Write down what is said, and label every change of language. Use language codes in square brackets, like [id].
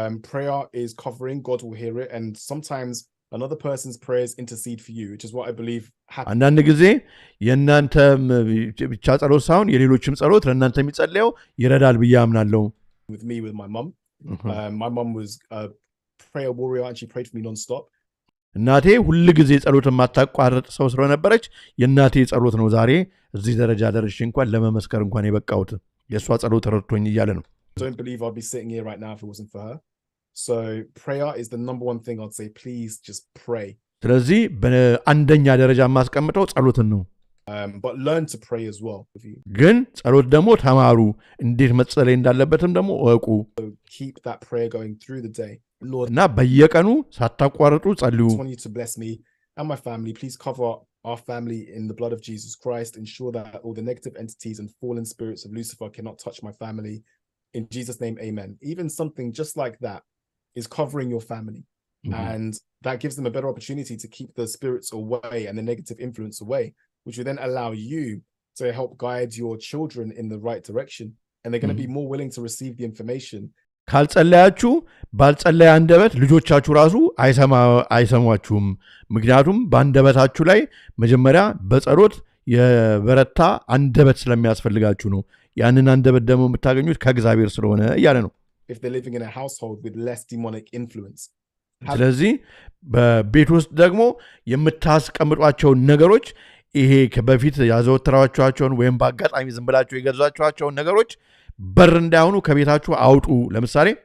[en] Prayer is covering, God will hear it, and sometimes another person's prayers intercede for you, which is what I believe happens. [am] አንዳንድ ጊዜ የእናንተ ብቻ ጸሎት ሳይሆን የሌሎችም ጸሎት ለእናንተ የሚጸለየው ይረዳል ብዬ አምናለሁ [en] with me with my mom. My mom was a prayer warrior and she prayed for me non-stop. [am] እናቴ ሁሉ ጊዜ ጸሎት የማታቋርጥ ሰው ስለነበረች የእናቴ ጸሎት ነው ዛሬ እዚህ ደረጃ ደርሼ እንኳን ለመመስከር እንኳን የበቃሁት የሷ ጸሎት ረድቶኝ እያለ ነው [en] I don't believe I'd be sitting here right now if it wasn't for her. So prayer is the number one thing I'd say, please just pray. [am] ስለዚህ በአንደኛ ደረጃ ማስቀምጠው ጸሎትን ነው [en] but learn to pray as well. [am] ግን ጸሎት ደግሞ ተማሩ እንዴት መጸለይ እንዳለበትም ደግሞ እወቁ [en] So keep that prayer going through the day. Lord, [am] እና በየቀኑ ሳታቋርጡ ጸልዩ [en] I want you to bless me and my family. Please cover our family in the blood of Jesus Christ. Ensure that all the negative entities and fallen spirits of Lucifer cannot touch my family. In Jesus' name, amen. Even something just like that is covering your family. And that gives them a better opportunity to keep the spirits away and the negative influence away, which will then allow you to help guide your children in the right direction. And they're going to be more willing to receive the information. [am] ካልጸለያችሁ ባልጸለየ አንደበት ልጆቻችሁ ራሱ አይሰሟችሁም ምክንያቱም በአንደበታችሁ ላይ መጀመሪያ በጸሎት የበረታ አንደበት ስለሚያስፈልጋችሁ ነው ያንን አንደበት ደግሞ የምታገኙት ከእግዚአብሔር ስለሆነ እያለ ነው [en] If they're living in a household with less demonic influence. [am] ስለዚህ በቤት ውስጥ ደግሞ የምታስቀምጧቸው ነገሮች ይሄ በፊት ያዘወትራችኋቸውን ወይም በአጋጣሚ ዝም ብላችሁ የገዛችኋቸውን ነገሮች በር እንዳይሆኑ ከቤታችሁ አውጡ ለምሳሌ